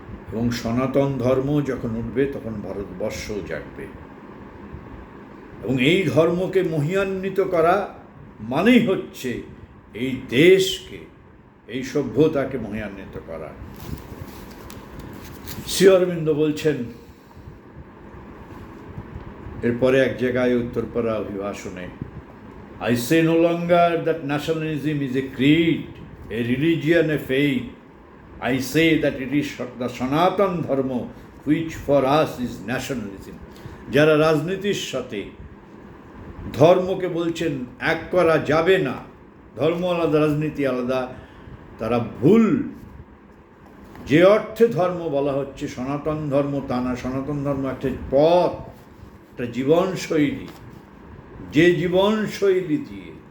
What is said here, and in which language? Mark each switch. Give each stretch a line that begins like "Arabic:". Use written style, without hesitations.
Bangla: এবং সনাতন ধর্ম যখন উঠবে তখন ভারতবর্ষও জাগবে, এবং এই ধর্মকে মহিয়ান্বিত করা মানেই হচ্ছে এই দেশকে, এই সভ্যতাকে মহিয়ান্বিত করা। শ্রী অরবিন্দ বলছেন এরপরে এক জায়গায় Uttarpara অভিভাষণে,
English: I say no longer that nationalism is a creed, a religion, a faith. I say that it is the Sanatan Dharma which for us is nationalism.
Bangla: যারা রাজনীতির সাথে ধর্মকে বলছেন এক করা যাবে না, ধর্ম আলাদা রাজনীতি আলাদা, তারা ভুল। যে অর্থে ধর্ম বলা হচ্ছে সনাতন ধর্ম তা না। সনাতন ধর্ম একটা পথ, একটা জীবনশৈলী, যে জীবনশৈলী দিয়ে